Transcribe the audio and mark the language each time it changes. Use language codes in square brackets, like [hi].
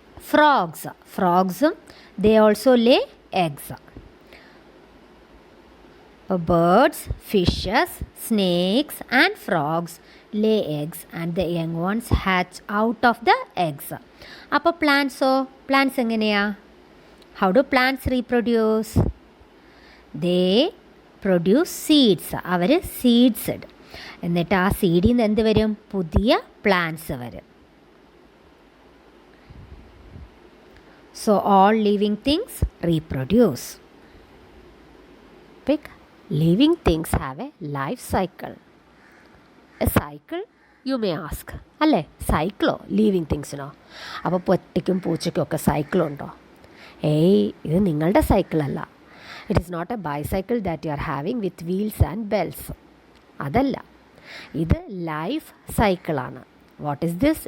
[en] ഫ്രോഗ്സും they also lay eggs. Birds, fishes, snakes and frogs lay eggs and the young ones hatch out of the eggs. [ml] അപ്പോൾ plants എങ്ങനെയാ? [en] How do plants reproduce? They produce seeds. [ml] Our seeds ഇടും. എന്നിട്ട് ആ സീഡിൽ നിന്ന് എന്ത് വരും? പുതിയ plants വരും. [en] So all living things reproduce. Living things have a life cycle. A cycle you may ask, [ml] അല്ലേ? സൈക്കിളോ ലിവിങ് തിങ്സിനോ? അപ്പോൾ പട്ടിക്കും പൂച്ചയ്ക്കും ഒക്കെ സൈക്കിളുണ്ടോ? ഏയ്, ഇത് നിങ്ങളുടെ സൈക്കിളല്ല. [en] It is not a bicycle that you are having with wheels and bells. [ml] അതല്ല, ഇത് life സൈക്കിളാണ്. [en] What is this?